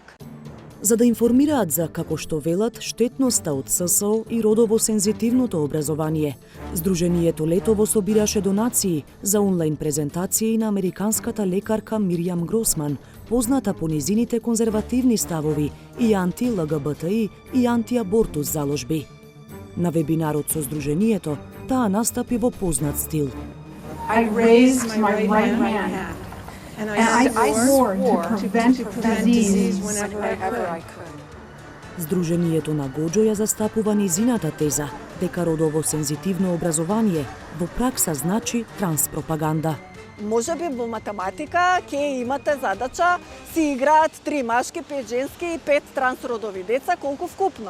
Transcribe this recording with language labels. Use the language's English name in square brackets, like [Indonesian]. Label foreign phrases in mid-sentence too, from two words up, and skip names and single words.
[Macedonian] За да информираат за, како што велат, штетноста од ССО и родово сензитивното образование, Здруженијето летово собираше донации за онлайн презентации на американската лекарка Мирјам Гросман, позната по низините конзервативни ставови и анти-ЛГБТИ и анти-абортус заложби. На вебинарот со Здруженијето, таа настапи во познат стил. [English] I raised my right hand and I swore to prevent disease whenever I could. [Macedonian] Здруженијето на Гоџо ја застапува низината теза дека родово сензитивно образование во пракса значи транспропаганда. Можеби во математика ќе имате задача си играат 3 машки, 5 женски и 5 трансродови деца, колку вкупно.